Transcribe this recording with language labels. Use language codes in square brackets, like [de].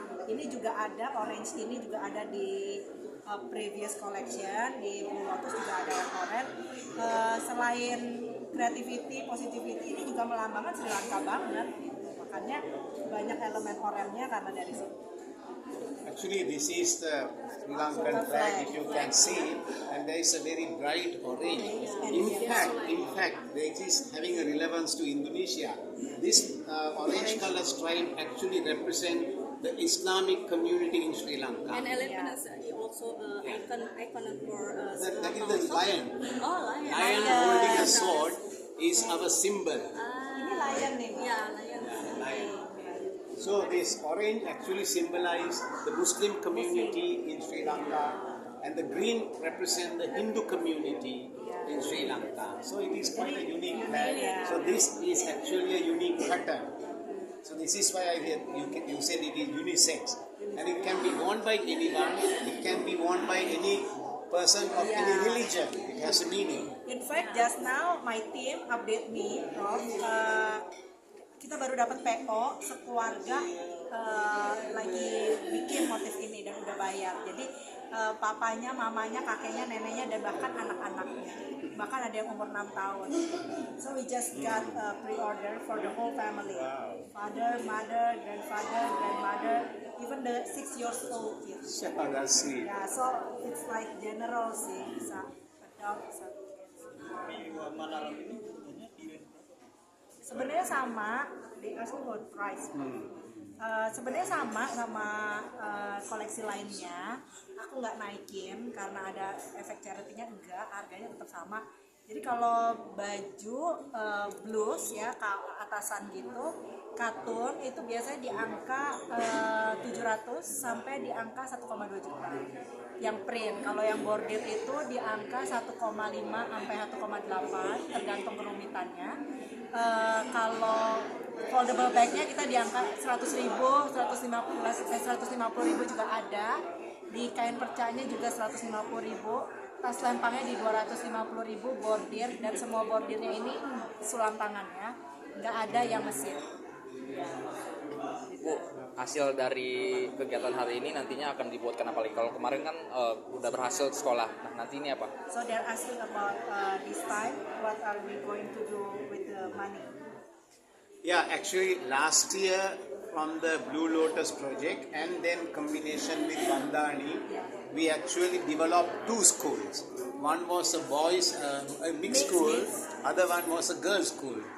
[id] Ini juga ada orange, ini juga ada di previous collection, di Blue Lotus juga ada yang orange. Selain creativity, positivity, ini juga melambangkan Sri Lanka banget gitu. Makanya banyak elemen orange-nya karena dari situ. [en] Actually, this is the Sri Lankan flag, if you can see, and there is a very bright orange. In fact, this is having a relevance to Indonesia. This orange color stripe actually represent the Islamic community in Sri Lanka. And elephant is also icon for That is the lion. Oh, lion. Lion holding a sword is our symbol. [id] Ini lion nih. [en] Yeah, lion. So this orange actually symbolizes the Muslim community in Sri Lanka, and the green represent the Hindu community in Sri Lanka. So it is quite a unique flag. So this is actually a unique pattern. So this is why you said it is unisex, and it can be worn by anyone. It can be worn by any person of any religion. It has a meaning. In fact, just now my team update me, Prof. [id] Kita baru dapat PO sekeluarga lagi bikin motif ini dan udah bayar. Jadi papanya, mamanya, kakeknya, neneknya dan bahkan anak-anaknya. Bahkan ada yang umur 6 tahun. [en] So we just got pre-order for the whole family. Father, mother, grandfather, grandmother, even the 6 years old kids. Oh, that's sweet. Yeah, so it's like general [id] sih, bisa adopt, bisa. Sebenarnya sama, [en] they ask about price. [id] Sebenarnya sama koleksi lainnya. Aku nggak naikin karena ada efek charity-nya, enggak, harganya tetap sama. Jadi kalau baju blues ya atasan gitu, katun itu biasanya di angka 700 sampai di angka 1,2 juta. Yang print, kalau yang bordir itu di angka 1,5 sampai 1,8 tergantung kerumitannya. Kalau foldable bag-nya kita di angka 100.000, 150.000 juga ada. Di kain percanya juga 150.000. Tas lempangnya di 250.000 bordir, dan semua bordirnya ini sulam tangan ya, nggak ada yang mesin. Bu, hasil dari kegiatan hari ini nantinya akan dibuatkan apa lagi? Kalau kemarin kan udah berhasil sekolah, nah nanti ini apa? [en] So they're asking about this time, what are we going to do with the money? Yeah, actually last year from the Blue Lotus project and then combination with Bandani, we actually developed 2 schools. One was a boys, a mixed school, other one was a girls' school.